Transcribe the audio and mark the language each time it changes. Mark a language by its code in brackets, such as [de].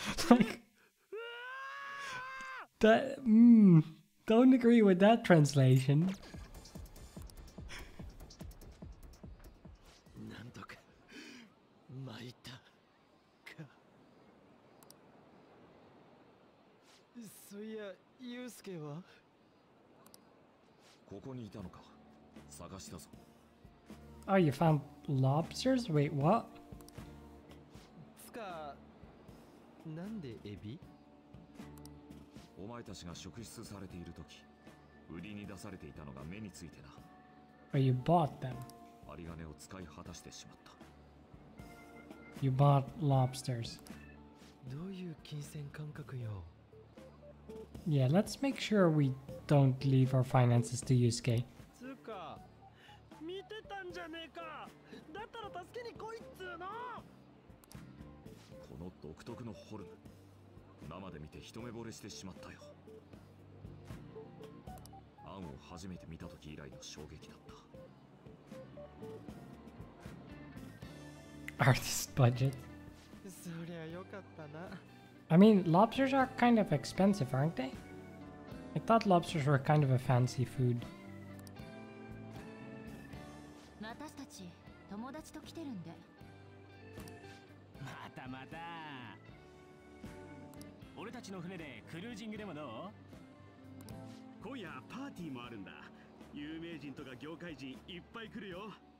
[en] Like, that, don't agree with that translation. [ja] なんとか巻いたかそういやユウスケはここにいたのか。探したぞ。 [en] Oh, you found lobsters? Wait, what? [ja] つかなんでエビお前たちが職質されているとき、売りに出されていたのが目についてな。 [en] Or you bought them? [ja] 有り金を使い果たしてしまった。 [en] You bought lobsters. [ja] どういう金銭感覚よ [en] Yeah, let's make sure we don't leave our finances to Yusuke. [ja] つうか見てたんじゃねえかだったら助けに来いっつうのこの独特のフォルム、生で見て一目惚れしてしまったよ。アンを初めて見た時以来の衝撃だった。 [en] Artist budget. [ja] そりゃよかったな [en] I mean, lobsters are kind of expensive, aren't they? I thought lobsters were kind of a fancy food. [ja] 私たち友達と来てるんで。またまた。俺たちの船でクルージングでもどう？今夜パーティーもあるんだ。有名人とか業界人いっぱい来るよ。